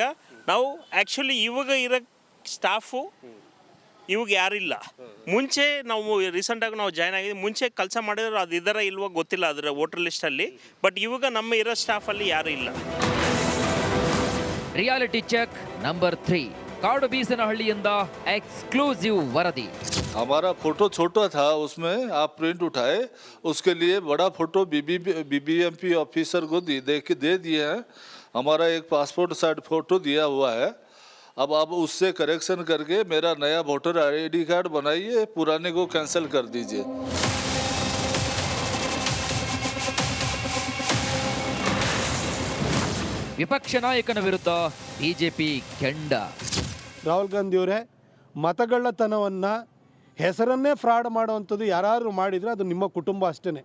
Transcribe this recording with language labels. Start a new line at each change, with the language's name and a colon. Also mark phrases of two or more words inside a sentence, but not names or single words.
Kannada: ನಾವು ಆ್ಯಕ್ಚುಲಿ ಇವಾಗ ಇರೋ ಸ್ಟಾಫು ಇವಾಗ ಯಾರಿಲ್ಲ. ಮುಂಚೆ ನಾವು ರೀಸೆಂಟಾಗಿ ನಾವು ಜಾಯ್ನ್ ಆಗಿದ್ದೀವಿ. ಮುಂಚೆ ಕೆಲಸ ಮಾಡಿದ್ರು ಅದು ಇದರ ಇಲ್ವೋ ಗೊತ್ತಿಲ್ಲ ಅದರ
English: voter listalli.
Kannada: ಬಟ್ ಇವಾಗ ನಮ್ಮ ಇರೋ ಸ್ಟಾಫಲ್ಲಿ ಯಾರೂ ಇಲ್ಲ.
English: reality check number
Kannada: 3, ಕಾಡುಬೀಸನಹಳ್ಳಿಯಿಂದ ಎಕ್ಸ್‌ಕ್ಲೂಸಿವ್ ವರದಿ.
Hindi: हमारा फोटो छोटा था, उसमें आप प्रिंट उठाए, उसके लिए बड़ा फोटो बीबीएमपी ऑफिसर को दे दिए हैं. हमारा एक
English: passport size photo
Hindi: दिया हुआ है. अब आप उससे करेक्शन करके मेरा नया
English: voter ID card
Hindi: बनाइए, पुराने को कैंसिल कर दीजिए.
Kannada: ವಿಪಕ್ಷ ನಾಯಕನ ವಿರುದ್ಧ ಬಿಜೆಪಿ ಕೆಂಡ. ರಾಹುಲ್ ಗಾಂಧಿಯವರೇ, ಮತಗಳ್ಳತನವನ್ನು ಹೆಸರನ್ನೇ ಫ್ರಾಡ್ ಮಾಡುವಂಥದ್ದು ಯಾರು ಮಾಡಿದರೆ ಅದು ನಿಮ್ಮ ಕುಟುಂಬ ಅಷ್ಟೇ.